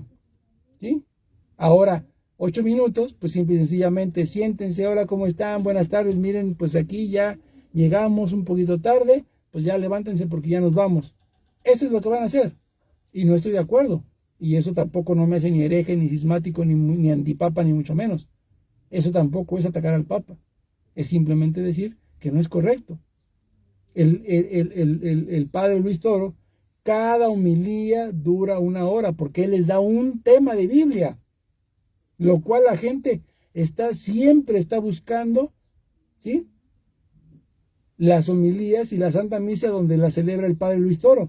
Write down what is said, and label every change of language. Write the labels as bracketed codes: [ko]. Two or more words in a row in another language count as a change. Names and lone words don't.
[es] ¿Sí? Ahora, 8 minutos, pues simple y sencillamente, siéntense, hola, ¿cómo están? Buenas tardes, miren, pues aquí ya llegamos un poquito tarde, pues ya levántense porque ya nos vamos. Eso es lo que van a hacer. Y no estoy de acuerdo. Y eso tampoco no me hace ni hereje, ni cismático, ni antipapa, ni mucho menos. Eso tampoco es atacar al Papa. Es simplemente decir que no es correcto. El padre Luis Toro, cada homilía dura 1 hora porque él les da un tema de Biblia, lo cual la gente siempre está buscando, ¿sí?, las homilías y la Santa Misa donde la celebra el padre Luis Toro.